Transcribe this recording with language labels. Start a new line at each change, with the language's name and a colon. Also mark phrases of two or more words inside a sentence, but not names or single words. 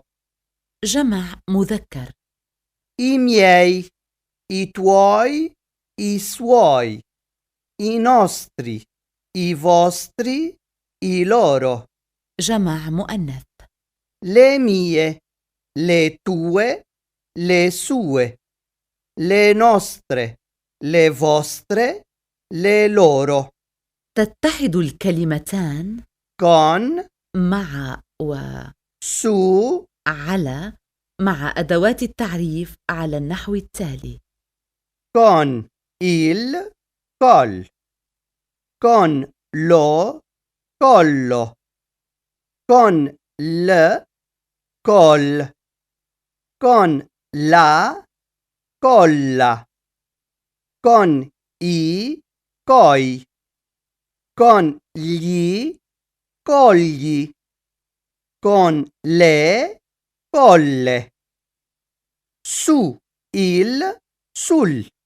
Arabic: جمع مذكر:
Italian: I miei, i tuoi, i suoi, i nostri, i vostri, i loro.
Arabic: جمع مؤنث:
Italian: Le mie, le tue, le sue, le nostre, le vostre, le loro.
Arabic: تتحد الكلمتان
Italian: Con,
Arabic: مع
Italian: su,
Arabic: وعلى مع أدوات التعريف على النحو التالي:
Italian: con il, col, con lo, collo, con l, col, con la, colla, con i, coi, con gli, cogli, con le, colle, su il, sul,